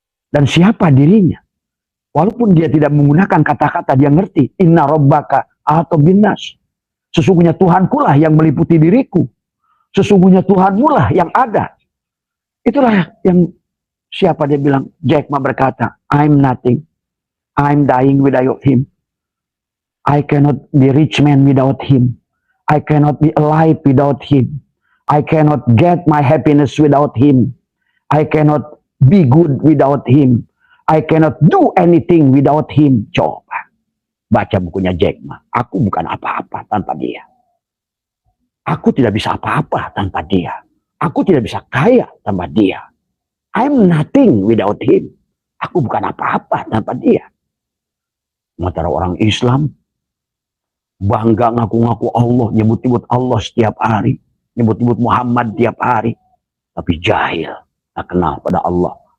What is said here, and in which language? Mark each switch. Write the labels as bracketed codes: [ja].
[id] Dan siapa dirinya. Walaupun dia tidak menggunakan kata-kata, dia ngerti. [ar] Inna rabbaka [id] atau binas. Sesungguhnya Tuhankulah yang meliputi diriku. Sesungguhnya Tuhanmulah yang ada. Itulah yang siapa dia bilang. [en] Jack Ma berkata, I'm nothing. I'm dying without him. I cannot be rich man without him. I cannot be alive without him. I cannot get my happiness without him. I cannot be good without him. I cannot do anything without him. [id] Coba. Baca bukunya Jack Ma. Aku bukan apa-apa tanpa dia. Aku tidak bisa apa-apa tanpa dia. Aku tidak bisa kaya tanpa dia. [en] I'm nothing without him. [id] Aku bukan apa-apa tanpa dia. Sementara orang Islam bangga ngaku-ngaku Allah, nyebut-nyebut Allah setiap hari, nyebut-nyebut Muhammad tiap hari, tapi jahil, tak kenal pada Allah.